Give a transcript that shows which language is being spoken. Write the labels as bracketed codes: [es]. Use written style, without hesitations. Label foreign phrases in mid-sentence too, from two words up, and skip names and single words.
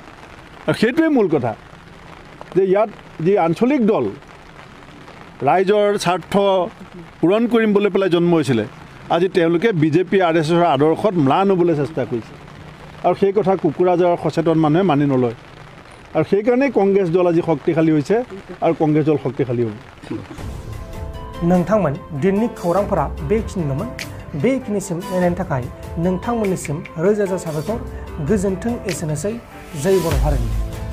[as] আৰু সেইটোৱে মূল কথা যে ইয়াত যি আঞ্চলিক দল ৰাইজৰ স্বাৰ্থ পূৰণ কৰিম বুলি পেলাই জন্ম হৈছিলে আজি তেওঁলোকে বিজেপি RSSৰ আদৰ্শত ম্লান হ'বলৈ চেষ্টা কৰিছে আৰু সেই কথা কোকৰাঝাৰৰ সচেতন মানুহে মানি নলয় আৰু সেইকাৰণেই কংগ্ৰেছ দল আজি শক্তিশালী হৈছে আৰু কংগ্ৰেছ দল শক্তিশালী হ'ব [brx] नोंथांमोन दिननि खौरांफोरा बेखिनिल'मोन बेखिनिसिम नायनायनि थाखाय नोंथांमोननिसिम रोजा रोजा साबायखर गोजोन्थों एसेनोसै जै बर' हारिनि